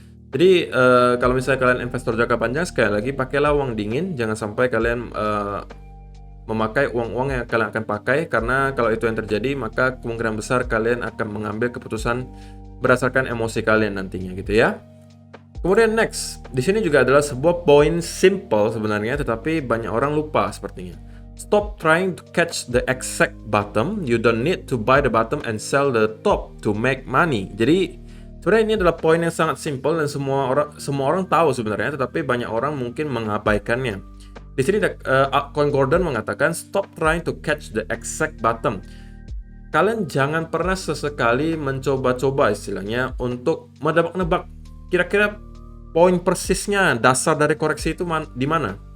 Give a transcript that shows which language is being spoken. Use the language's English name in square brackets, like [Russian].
[Indonesian] Jadi kalau misalnya kalian investor jangka panjang, sekali lagi pakailah uang dingin, jangan sampai kalian memakai uang-uang yang kalian akan pakai, karena kalau itu yang terjadi maka kemungkinan besar kalian akan mengambil keputusan berdasarkan emosi kalian nantinya gitu ya. Kemudian next, di sini juga adalah sebuah poin simple sebenarnya, tetapi banyak orang lupa sepertinya. [English] Stop trying to catch the exact bottom. You don't need to buy the bottom and sell the top to make money. [Indonesian] Jadi sebenarnya ini adalah poin yang sangat simple dan semua orang tahu sebenarnya, tetapi banyak orang mungkin mengabaikannya. Di sini Coin Gordon mengatakan [English] stop trying to catch the exact bottom. [Indonesian] Kalian jangan pernah sesekali mencoba-coba istilahnya untuk menebak-nebak kira-kira poin persisnya dasar dari koreksi itu di mana.